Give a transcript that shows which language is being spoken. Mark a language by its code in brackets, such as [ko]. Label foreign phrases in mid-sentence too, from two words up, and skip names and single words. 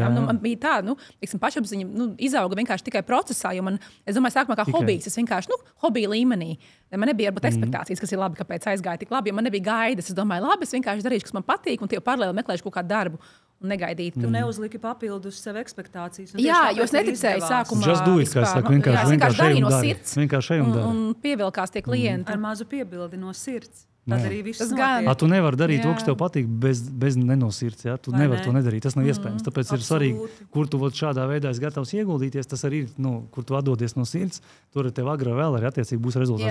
[lv] Man bija tā, pašapziņa izauga vienkārši tikai procesā, jo es domāju, sākumā kā hobijs, es vienkārši, hobija līmenī. Man nebija varbūt ekspektācijas, kas ir labi, kāpēc aizgāja tik labi, jo man nebija gaidas. Es domāju, labi, es vienkārši darīšu, kas man patīk, un tie paralēli meklēšu kaut kādu darbu. Un negaidīt. Tu neuzliki papildus sev ekspektācijas. Jā, jo es neticēju sākumā. [en] Just do it, [lv] kā saka, vienkārši darīju no sirds. Vienkārši un pievilkās tie klienti. Ar mazu piebildi no sirds. Tad arī viss Tas notiek. gan. Tu nevari darīt to, kas tev patīk, bez nenosirds. Ja? Tu nevari to nedarīt. Tas nav iespējams. Tāpēc ir svarīgi, kur tu šādā veidā esi gatavs ieguldīties. Tas arī ir, kur tu atdodies no sirds. Tur tev agrāk vēl arī attiecīgi būs rezultāts.